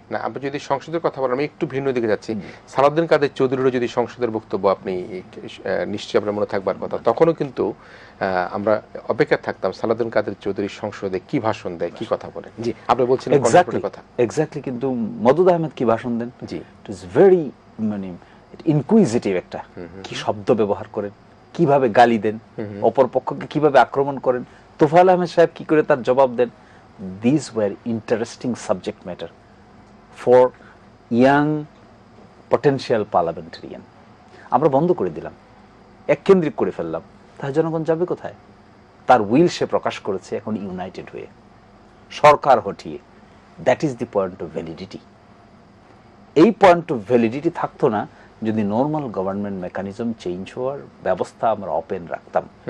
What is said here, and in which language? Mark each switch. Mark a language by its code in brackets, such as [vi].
[bn] না, আপনি যদি সংসদের কথা বলেন, আমি একটু ভিন্ন দিকে যাচ্ছি। সালাউদ্দিন কাদের চৌধুরীরও যদি সংসদের বক্তব্য আপনি নিশ্চয়ই আপনার মনে থাকবার কথা, তখনও কিন্তু আমরা অপেক্ষা থাকতাম সালাউদ্দিন কাদের চৌধুরী সংসদে কি ভাষণ দেয়, কি কথা বলেন। জি, আপনি বলছিলেন কথা এক্স্যাক্টলি। কিন্তু মদুদ আহমেদ কি ভাষণ দেন? জি, [en] it is very [bn] মানে ইনকুইজিটিভ একটা, কি শব্দ ব্যবহার করেন, কিভাবে গালি দেন, অপর পক্ষকে কিভাবে আক্রমণ করেন, তোফায়েল আহমেদ সাহেব কি করে তার জবাব দেন। [en] These were interesting subject matter for young potential parliamentarian. [bn] আমরা বন্ধ করে দিলাম, এককেন্দ্রিক করে ফেললাম, তাহলে জনগণ যাবে কোথায়? তার উইল সে প্রকাশ করেছে এখন ইউনাইটেড হয়ে, সরকার হটিয়ে। [en] That is the point of validity. [bn] এই পয়েন্ট অফ ভ্যালিডিটি থাকতো না যদি নর্মাল গভর্নমেন্ট মেকানিজম চেঞ্জ হওয়ার ব্যবস্থা আমরা ওপেন রাখতাম।